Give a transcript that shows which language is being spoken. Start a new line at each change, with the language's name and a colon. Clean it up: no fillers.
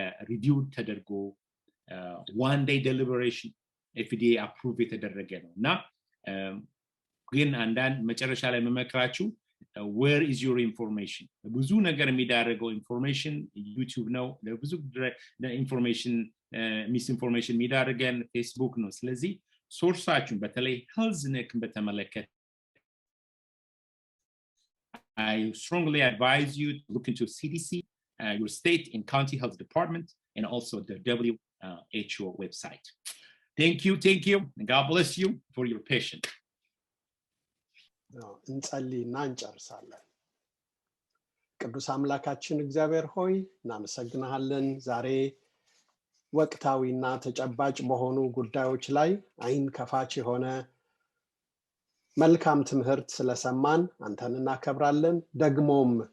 Amharic: ሪቪው ተደርጎ
English: one day deliberation FDA approve
Amharic: የተደረገ ነውና ግን አንዳንድ መጨረሻ ላይ መመክራችሁ
English: where is your information
Amharic: ብዙ ነገር የሚዳረገው ኢንፎርሜሽን ዩቲዩብ ነው ለብዙ ኢንፎርሜሽን ሚስ ኢንፎርሜሽን የሚዳረገን ፌስቡክ ነው ስለዚህ ሶርሳችሁን በተለይ ሄልዝ ነክ በተመለከተ
English: I strongly advise you to look into CDC your state and county health department and also the WHO website. Thank you and God bless you for your patience.
Amharic: እንጸልይና እንጨርሳለን። ቅዱስ አምላካችን እግዚአብሔር ሆይ እናመሰግናለን ዛሬ ወቅታዊና ተጨባጭ በሆኑ ጉዳዮች ላይ አይን ከፋች የሆነ መልካም ትምህርት ስለሰማን አንተን እናከብራለን ደግሞም